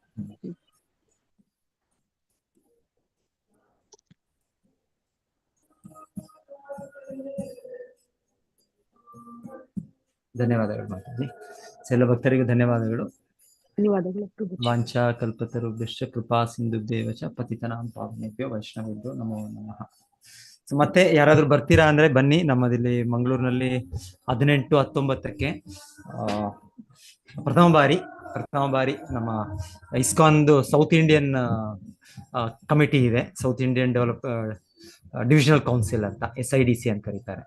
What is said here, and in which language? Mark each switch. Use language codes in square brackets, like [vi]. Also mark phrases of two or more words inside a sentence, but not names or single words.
[kn] ಧನ್ಯವಾದಗಳು ಮಾತಾಡಿ. ಎಲ್ಲ ಭಕ್ತರಿಗೂ ಧನ್ಯವಾದಗಳು. ಧನ್ಯವಾದಗಳು. [sa] ವಾಂಛಾ ಕಲ್ಪತರುಭ್ಯಶ್ಚ ಕೃಪಾ ಸಿಂಧುಭ್ಯೇವ ಚ ಪತಿತನಾಂ ಪಾವನೇಭ್ಯೋ ವೈಷ್ಣವೇಭ್ಯೋ ನಮೋ ನಮಃ. [kn] ಮತ್ತೆ ಯಾರಾದ್ರೂ ಬರ್ತೀರಾ ಅಂದ್ರೆ ಬನ್ನಿ. ನಮ್ಮದಿಲ್ಲಿ ಮಂಗಳೂರಿನಲ್ಲಿ 18-19ಕ್ಕೆ ಪ್ರಥಮ ಬಾರಿ ನಮ್ಮ ಇಸ್ಕಾನ್ದು [en] South Indian Committee [kn] ಇದೆ. [en] South Indian Divisional Council [kn] ಅಂತ, SIDC ಅಂತ ಕರೀತಾರೆ.